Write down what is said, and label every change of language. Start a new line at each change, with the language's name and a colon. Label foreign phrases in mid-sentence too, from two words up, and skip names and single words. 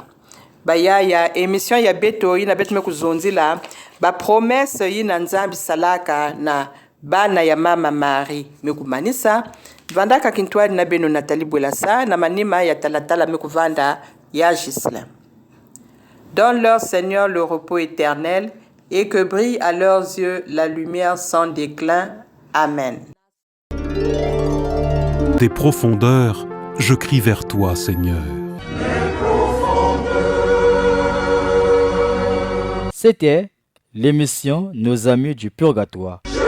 Kituba (Democratic Republic of Congo): Bayaya émission ya beto ina betu mekuzonzila ba promesse yina nzambi salaka na bana ya mama Marie mekumanisa vandaka kintwali na beno Nathalie Bwelassa na manima ya talatala mekuvanda ya Gislin.
French: Donne leur Seigneur le repos éternel et que brille à leurs yeux la lumière sans déclin. Amen. Des profondeurs, je crie vers toi, Seigneur. C'était l'émission Nos Amis du Purgatoire.